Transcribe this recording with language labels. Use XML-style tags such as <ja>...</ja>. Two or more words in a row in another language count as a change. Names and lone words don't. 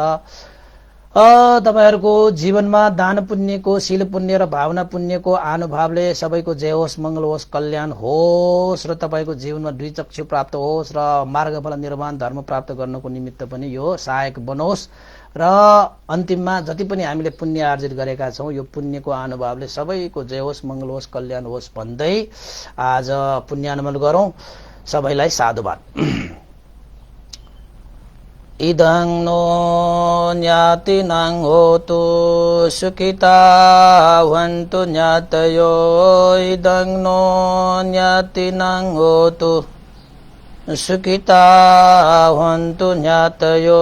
<ne>तपाईहरूको जीवनमा दान पुण्यको, शील पुण्य र भावना पुण्यको अनुभवले सबैको जय होस्, मङ्गल होस्, कल्याण होस् र तपाईँको जीवनमा दुई चक्षु प्राप्त होस् र मार्गफल निर्वाण धर्म प्राप्त गर्नको निमित्त पनि यो सहायक बनोस्। र अन्तिममा जति पनि हामीले पुण्य आर्जित गरेका छौँ यो पुण्यको अनुभवले सबैको जय होस्, मङ्गल होस्, कल्याण होस् भन्दै आज पुण्यानुमोदन गरौँ। सबैलाई साधुवाद।</ne> <pi>इदं नो ज्ञातिनां होतु सुखिता भवन्तु ज्ञातयो। इदं नो ज्ञातिनां होतु सुखिता भवन्तु ज्ञातयो।</pi>